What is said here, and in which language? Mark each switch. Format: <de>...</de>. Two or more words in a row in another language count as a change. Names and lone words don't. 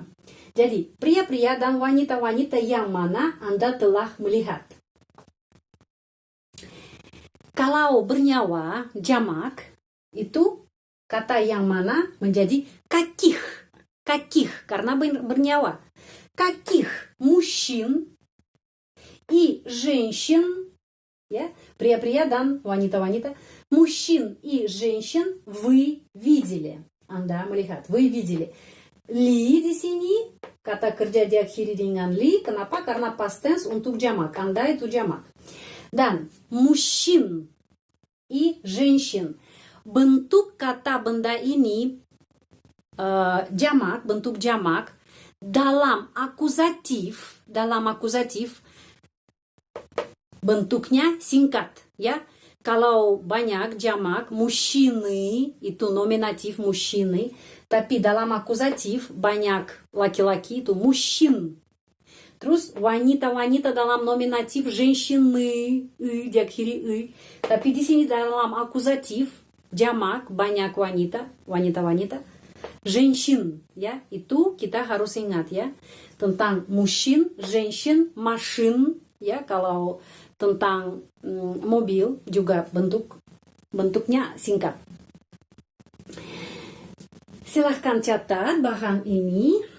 <id>Jadi, pria-pria dan wanita-wanita yang mana Anda telah melihat? Kalau bernyawa, jamak, itu kata yang mana menjadi каких.</id> <ru>Каких,</ru> <id>karena bernyawa.</id> <ru>Каких мужчин и женщин,</ru> <id>ya, pria-pria dan wanita-wanita,</id> <ru>мужчин и женщин вы видели.</ru> <id>Anda melihat,</id> <ru>вы видели.</ru> <id>Li di sini, kata kerja diakhiri dengan li. Kenapa? Karena</id> <en>past tense</en> <id>untuk jamak. Anda itu jamak. Dan</id> <ru>мужчин и женщин.</ru> <id>Bentuk kata benda ini jamak, bentuk jamak dalam akuzatif bentuknya singkat ya. Kalau banyak jamak, мужчины itu nominatif мужчины, tapi dalam akuzatif banyak laki-laki itu мужчин. Terus wanita-wanita dalam nominatif женщины, diakhiri tapi di sini dalam akuzatif jamak banyak wanita-wanita, женщин ya. Itu kita harus ingat ya, tentang</id> <ru>мужчин, женщин, машин</ru> <id>ya. Kalau tentang mobil juga bentuknya singkat. Silahkan catat bahan ini.</id>